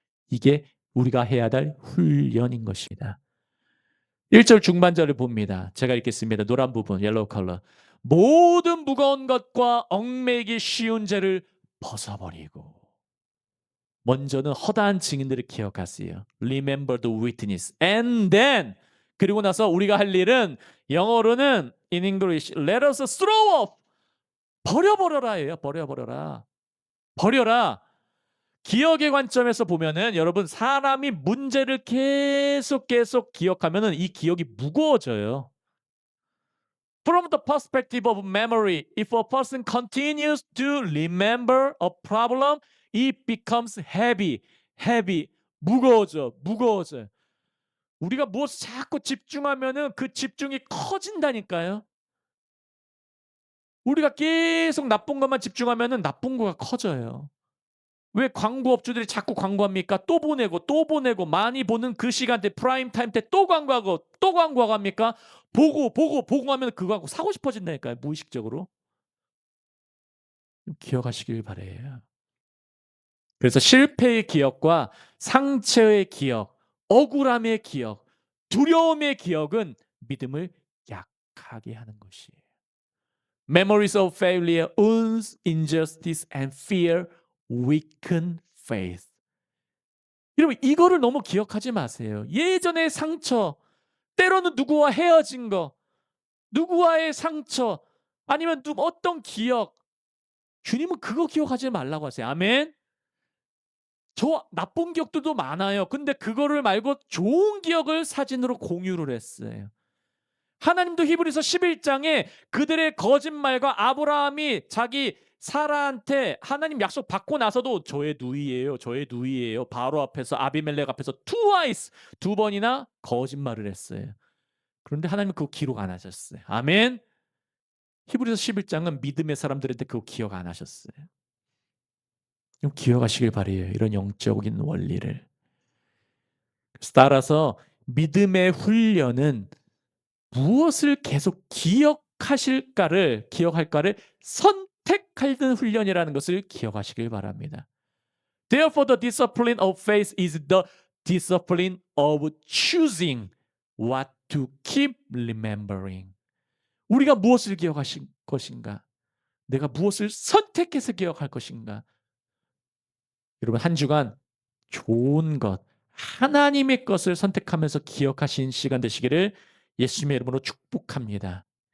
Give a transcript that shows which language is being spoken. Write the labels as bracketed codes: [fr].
[ko] 이게 우리가 해야 될 훈련인 것입니다. 1절 중반절을 봅니다. 제가 읽겠습니다. 노란 부분, 옐로우 컬러. 모든 무거운 것과 얽매이기 쉬운 죄를 벗어버리고. 먼저는 허다한 증인들을 기억하세요. [en] Remember the witness. And then [ko] 그리고 나서 우리가 할 일은 영어로는 [en] in English let us throw off. [ko] 버려버려라예요. 버려라. 기억의 관점에서 보면은 여러분 사람이 문제를 계속 기억하면은 이 기억이 무거워져요. [en] From the perspective of memory, if a person continues to remember a problem, it becomes heavy. [ko] 무거워져. 우리가 무엇을 자꾸 집중하면은 그 집중이 커진다니까요. 우리가 계속 나쁜 것만 집중하면은 나쁜 거가 커져요. 왜 광고업주들이 자꾸 광고합니까? 또 보내고 많이 보는 그 시간대 프라임 타임 때 또 광고하고 합니까? 보고 하면 그 광고 사고 싶어진다니까요. 무의식적으로. 기억하시길 바래요. 그래서 실패의 기억과 상처의 기억, 억울함의 기억, 두려움의 기억은 믿음을 약하게 하는 것이에요. [en] Memories of failure, wounds, injustice and fear weaken faith. [ko] 여러분 이거를 너무 기억하지 마세요. 예전의 상처, 때로는 누구와 헤어진 거, 누구와의 상처, 아니면 어떤 기억, 주님은 그거 기억하지 말라고 하세요. 아멘. 저 나쁜 기억들도 많아요. 근데 그거를 말고 좋은 기억을 사진으로 공유를 했어요. 하나님도 히브리서 11장에 그들의 거짓말과 아브라함이 자기 사라한테 하나님 약속 받고 나서도 저의 누이예요. 바로 앞에서 아비멜렉 앞에서 [en] twice [ko] 두 번이나 거짓말을 했어요. 그런데 하나님은 그거 기록 안 하셨어요. 아멘. 히브리서 11장은 믿음의 사람들한테 그거 기억 안 하셨어요. 좀 기억하시길 바래요. 이런 영적인 원리를. 따라서 믿음의 훈련은 무엇을 계속 기억할까를 선택하는 훈련이라는 것을 기억하시길 바랍니다. [en] Therefore, the discipline of faith is the discipline of choosing what to keep remembering. [ko] 우리가 무엇을 기억하실 것인가? 내가 무엇을 선택해서 기억할 것인가? 여러분 한 주간 좋은 것, 하나님의 것을 선택하면서 기억하신 시간 되시기를 예수님의 이름으로 축복합니다.